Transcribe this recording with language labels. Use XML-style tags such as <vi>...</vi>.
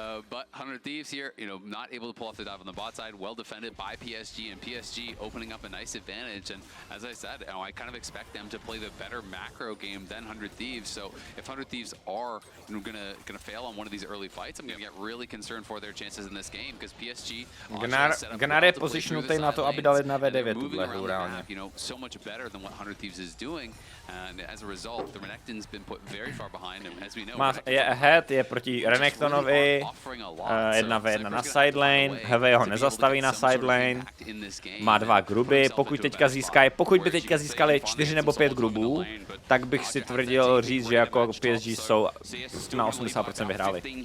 <en>But 100 Thieves here, not able to pull off the dive on the bot side, well defended by PSG, and PSG opening up a nice advantage. And as I said, I kind of expect them to play the better macro game than 100 Thieves. So if 100 Thieves are gonna fail on one of these early fights, I'm gonna get really concerned for their chances in this game because PSG.</en> <cs>Gnar je positionutý na to, aby dal 1v9 tuhle hru reálně.</cs> <en>So much better than what 100 Thieves is doing, and as a result, the Renekton's been put very far behind, and as we know,</en> <cs>je ahead, je proti Renektonovi. 1v1 na sidelane, Heavy ho nezastaví na sidelane, má 2 gruby, pokud by teďka získali 4 nebo 5 grubů, tak bych si tvrdil říct, že jako PSG jsou na 80% vyhráli.</cs>